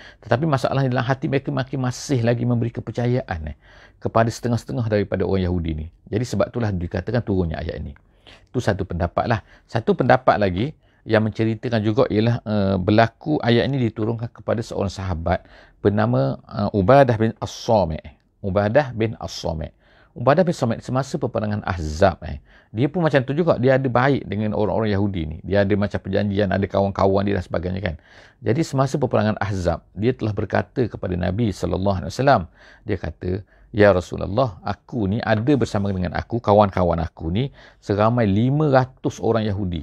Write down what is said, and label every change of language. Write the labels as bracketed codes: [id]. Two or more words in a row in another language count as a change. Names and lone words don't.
[ms] Tetapi masalah dalam hati mereka masih lagi memberi kepercayaan kepada setengah-setengah daripada orang Yahudi ni. Jadi sebab itulah dikatakan turunnya ayat ini. Itu satu pendapat lah. Satu pendapat lagi yang menceritakan juga ialah berlaku ayat ini diturunkan kepada seorang sahabat bernama Ubadah bin As-Samit. Ubadah bin As-Samit. Ubadah bin As-Samit semasa peperangan Ahzab dia pun macam tu juga, dia ada baik dengan orang-orang Yahudi ni. Dia ada macam perjanjian, ada kawan-kawan dia dan sebagainya kan. Jadi semasa peperangan Ahzab, dia telah berkata kepada Nabi SAW, dia kata, [ar] يا رسول الله, [ms] aku ni ada bersama dengan aku, kawan-kawan aku ni seramai 500 orang Yahudi.